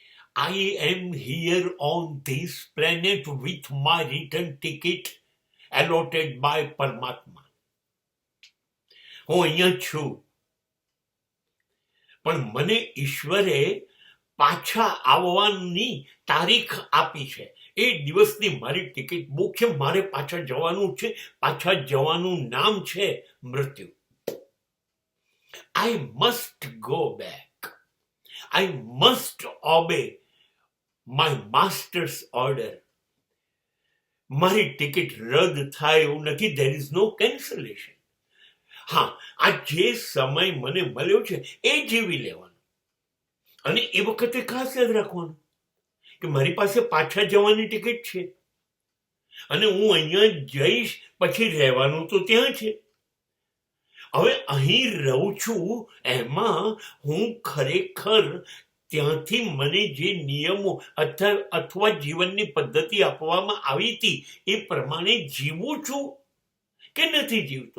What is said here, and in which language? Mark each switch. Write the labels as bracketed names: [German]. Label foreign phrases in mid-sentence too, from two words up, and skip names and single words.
[English] I am here on this planet with my return ticket allotted by પરમાત્મા. [Gujarati] હું અહીંયા છું, પણ મને ઈશ્વરે પાછા આવવાની તારીખ આપી છે. એ દિવસની મારી ટિકિટ બુક છે. મારે પાછા જવાનું છે. પાછા જવાનું નામ છે મૃત્યુ. [English] I must go back. I must obey my master's order. [Gujarati] મારી ટિકિટ રદ થાય એવું નથી. [English] there is no cancellation. [Gujarati] હા, આ જે સમય મને મળ્યો છે એ જીવી લેવાનો. અને એ વખતે ખાસ યાદ રાખવાનું કે મારી પાસે પાછા જવાની ટિકિટ છે અને હું અહીંયા જઈશ, પછી રહેવાનું તો ત્યાં છે. હવે અહીં રહું છું એમાં હું ખરેખર ત્યાંથી મને જે નિયમો અથવા જીવનની પદ્ધતિ આપવામાં આવી હતી એ પ્રમાણે જીવું છું કે નથી જીવતો.